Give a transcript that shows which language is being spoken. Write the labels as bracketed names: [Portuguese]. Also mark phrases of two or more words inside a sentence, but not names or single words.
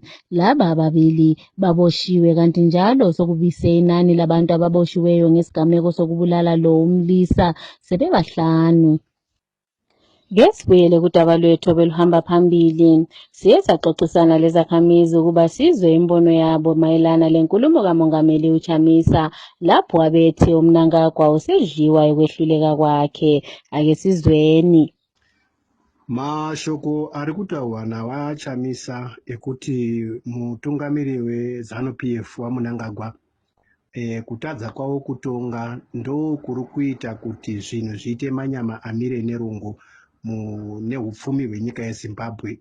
[North Ndebele] Laba ababili baboshiwe kanti njalo sokubise inani labantu ababoshiweyo ngesigameko sokubulala lo umlisa sebebahlanu. Ngesibuyele kudaba lwethu obeluhamba phambili, siye saxoxisana lezakhamizi ukuba sizwe imbono yabo mayelana lenkulumo kaMongameli uChamisa lapho abethi uMnangagwa usedliwa ekwehluleka kwakhe. Ake sizweni. [Shona] Mashoko ari kutaurwa navaChamisa ekuti mutungamiri weZANU-PF waMnangagwa kutadza kwavo kutonga ndo kuri kuita kuti zvinhu zviite manyama amire nerungu nehupfumi hwenyika yeZimbabwe.